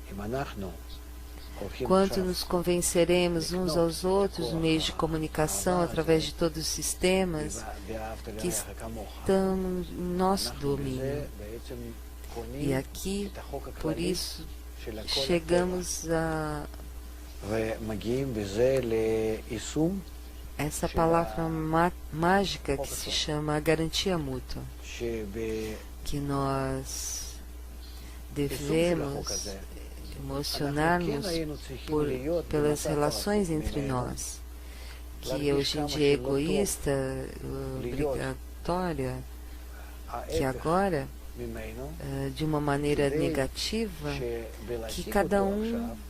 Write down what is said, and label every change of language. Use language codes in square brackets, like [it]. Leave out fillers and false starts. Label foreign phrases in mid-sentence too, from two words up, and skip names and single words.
[pt] Quanto nos convenceremos uns aos outros no meio de comunicação, através de todos os sistemas que estão no nosso domínio. E aqui, por isso, chegamos a [he] ומגיעים בזה ליישום [pt] essa palavra mágica que se chama garantia mútua, que nós devemos emocionar-nos pelas relações entre nós, que hoje em dia é egoísta, obrigatória, que agora, de uma maneira negativa, que cada um